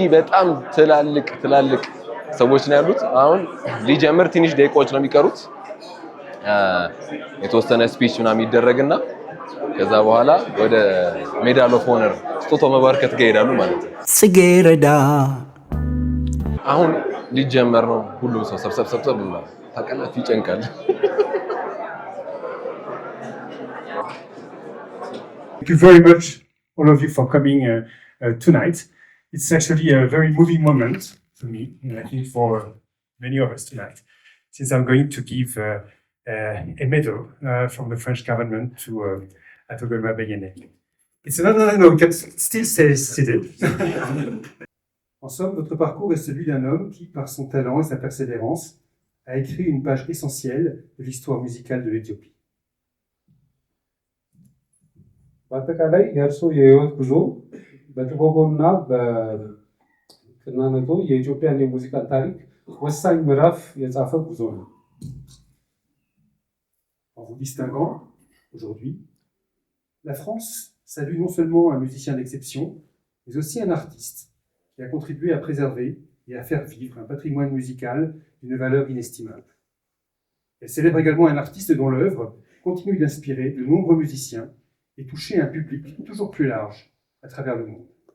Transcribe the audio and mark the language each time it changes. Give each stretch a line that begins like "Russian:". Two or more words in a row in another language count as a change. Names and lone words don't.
Amharic: በጣም ትላልቅ ሰዎች ነው ያሉት። አሁን ሊጀምር ትንሽ ደቂቃዎች ነው የሚቀሩት። የተወሰነ ስፒች ምናምን ይደረግና ከዛ በኋላ ወደ
English: medal of honor
Amharic: ስጦታው መባርከት ጋር ይሄዳሉ ማለት ነው። ጽጌረዳ አሁን ሊጀመር ነው። ሁሉም ሰው ሰብሰብ ብሏል። ታውቃላችሁ ይጨንቃል።
English: Thank you very much all of you for coming tonight. It's actually a very moving moment for me, and I think for many of us tonight, since I'm going to give a medal from the French government to Grima Beyene. It's another, no, you can still stay seated.
French: En somme, votre parcours est celui d'un homme qui, par son talent et sa persévérance, a écrit une page essentielle de l'histoire musicale de l'Éthiopie.
Amharic: በአጠቃላይ የእርሱ የህይወት ጉዞ በጥበቡና በፍናነቱ የኢትዮጵያን የሙዚቃ ታሪክ ወሳኝ ምዕራፍ የጻፈ ጉዞ ነው።
French: En vous distinguant aujourd'hui, la France salue non seulement un musicien d'exception, mais aussi un artiste qui a contribué à préserver et à faire vivre un patrimoine musical d'une valeur inestimable. Elle célèbre également un artiste dont l'œuvre continue d'inspirer de nombreux musiciens et toucher un public toujours plus large à travers le monde.